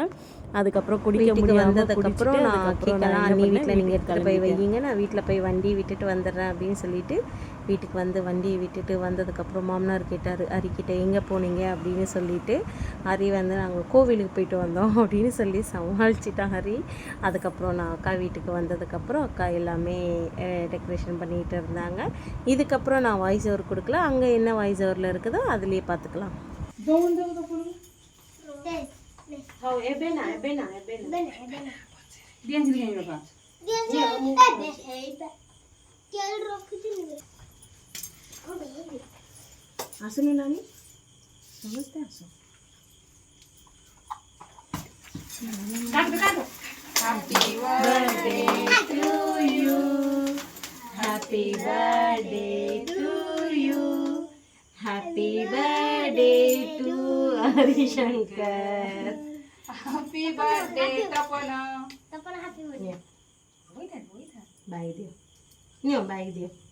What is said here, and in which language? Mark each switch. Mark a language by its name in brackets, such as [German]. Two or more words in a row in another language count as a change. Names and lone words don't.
[Tamil] அதுக்கப்புறம் குடிக்க முடியாமல் வந்ததுக்கப்புறம் நான் அண்ணி வீட்டில் நீங்கள் எடுத்துகிட்டு போய் வைங்க, நான் வீட்டில் போய் வண்டி விட்டுட்டு வந்துடுறேன் அப்படின்னு சொல்லிட்டு வீட்டுக்கு வந்து வண்டியை விட்டுட்டு வந்ததுக்கப்புறம் மாமனார் கேட்டார், ஹரிக்கிட்ட எங்கே போனீங்க அப்படின்னு சொல்லிட்டு. ஹரி வந்து நாங்கள் கோவிலுக்கு போயிட்டு வந்தோம் அப்படின்னு சொல்லி சமாளிச்சிட்டான் ஹரி. அதுக்கப்புறம் நான் அக்கா வீட்டுக்கு வந்ததுக்கப்புறம் அக்கா எல்லாமே டெக்கரேஷன் பண்ணிகிட்டு இருந்தாங்க. இதுக்கப்புறம் நான் [English] voice over [Tamil] கொடுக்கல, அங்கே என்ன [English] voice overil [Tamil] இருக்குதோ அதுலேயே பார்த்துக்கலாம். [Bangla] আসুন নানি, সমস্ত আসো। [English] Happy birthday to you. Happy birthday to you. Happy birthday to Harishankar. Happy birthday Tapana. Tapana happy birthday. [Nepali] Bag दियो, नियो bag दियो.